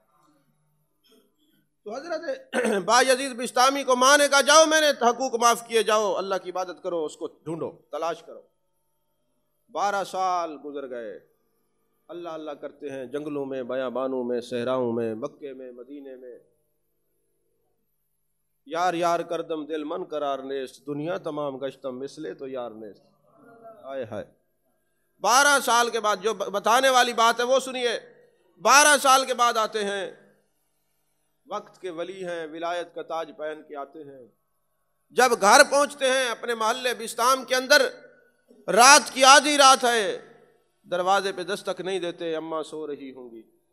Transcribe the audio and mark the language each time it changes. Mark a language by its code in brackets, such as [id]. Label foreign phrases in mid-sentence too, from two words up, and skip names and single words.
[ur] تو حضرت بایزید بسطامی کو ماں نے کہا جاؤ میں نے حقوق معاف کیے، جاؤ اللہ کی عبادت کرو، اس کو ڈھونڈو، تلاش کرو۔ 12 سال گزر گئے، اللہ اللہ کرتے ہیں، جنگلوں میں، بیابانوں میں، صحراؤں میں، مکے میں، مدینے میں، [fa] یار یار کردم دل من قرار نیست، دنیا تمام گشتم مثلے تو یار نیست۔ [ur] آئے ہائے، 12 سال کے بعد، جو بتانے والی بات ہے وہ سنیے، 12 سال کے بعد آتے ہیں، وقت کے ولی ہیں، ولایت کا تاج پہن کے آتے ہیں۔ جب گھر پہنچتے ہیں اپنے محلے بسطام کے اندر، رات کی آدھی رات ہے، دروازے پہ دستک نہیں دیتے، اماں سو رہی ہوں گی۔